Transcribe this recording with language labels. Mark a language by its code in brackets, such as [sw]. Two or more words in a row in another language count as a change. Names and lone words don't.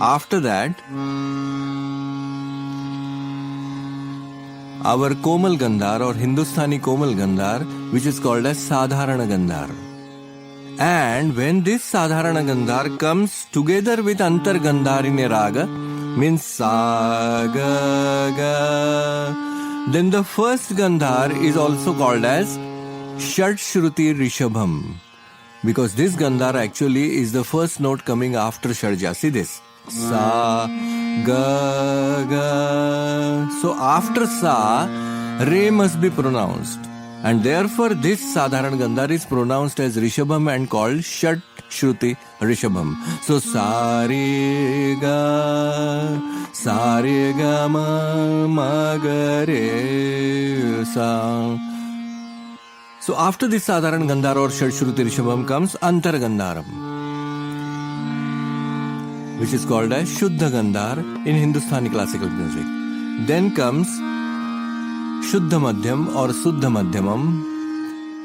[en] After that, our Komal Gandhar or Hindustani Komal Gandhar, which is called as Sadharana Gandhar. And when this Sadharana Gandhar comes together with Antar Gandhar in a raga, means sa, ga, ga, then the first Gandhar is also called as Shadshruti Rishabham. Because this Gandhar actually is the first note coming after Shadja. See this. Sa, ga, ga. So after sa, re must be pronounced. And therefore this Sadharan Gandhar is pronounced as Rishabham and called Shat Shruti Rishabham. So sa re ga ma ga re sa. So after this Sadharan Gandhar or Shat Shruti Rishabham comes Antar Gandharam, which is called as Shuddha Gandhar in Hindustani classical music. Then comes Shuddha Madhyam or Suddha Madhyamam.